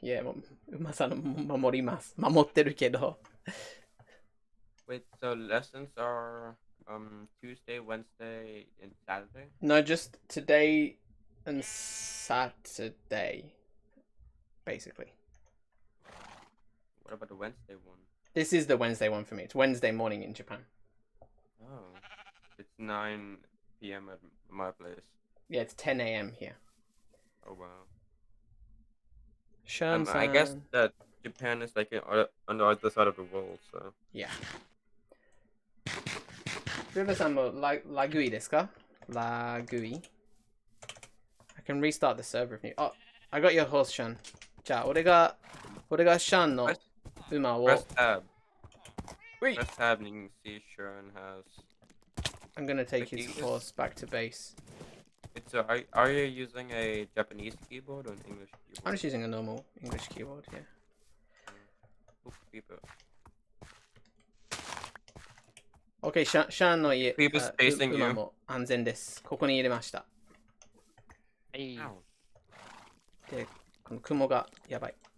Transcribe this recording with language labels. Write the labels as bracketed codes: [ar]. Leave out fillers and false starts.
[en] Yeah, [ja] もう馬さんの守ります。守ってるけど。 [en] Wait, so lessons are Tuesday, Wednesday, and Saturday? No, just today and Saturday, basically. What about the Wednesday one? This is the Wednesday one for me. It's Wednesday morning in Japan. Oh. It's 9 p.m. at my place. Yeah, it's 10 a.m. here. Oh wow. Shun-san. I guess that Japan is like on the other side of the world, so. Yeah. [ja] River-sanもラグイですか？ラグイ [en] I can restart the server if you... Oh, I got your horse, Shun. [ja] じゃあ、俺がシャンの馬を... [en] Press tab. Wait. Press tab and you can see Sharon has... I'm gonna take Like, his you horse back to base. It's are you using a Japanese keyboard or an English keyboard? I'm just using a normal English keyboard, yeah. OK, [ja] シャンの家、馬も安全です。ここに入れました。 Hey. で、この雲がやばい。